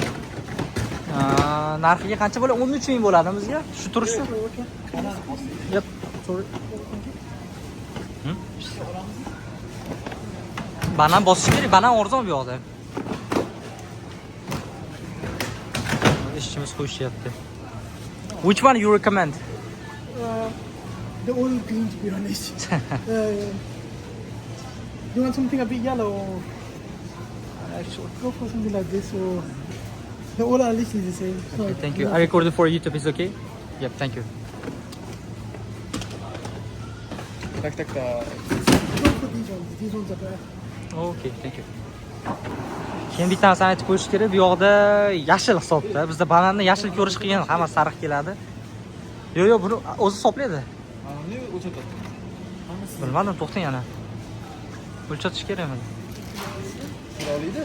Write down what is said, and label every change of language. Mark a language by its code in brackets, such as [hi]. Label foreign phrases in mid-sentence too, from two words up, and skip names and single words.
[uz] Narxiga qancha bo'ladi? 13 ming bo'ladi bizga. Shu turishdi. [en] Yep, sorry. [uz] Banan bosish kerak, banan arzon bu yoqda. Ishchimiz qo'yishyapti. [en] Which one you recommend? The oil green, to be honest. You want something a bit yellow? Actually, go for something like this, or the all are literally the same. Okay, thank you. I recorded for YouTube. Is okay? Yep, thank you. Tak. Go for these ones. These ones are better. Okay, thank you. [uz] Keyin bitta narsani aytib qo'yish kerak. Bu yoqda yashil hisobda. Bizda bananni yashil ko'rish qiyin, hamma sariq keladi. Yo'q, buni o'zi hisoblaydi. Mana o'chiradi. Bilmadim, to'xtang yana. O'lchatish kerakmi? Chiroyli-da.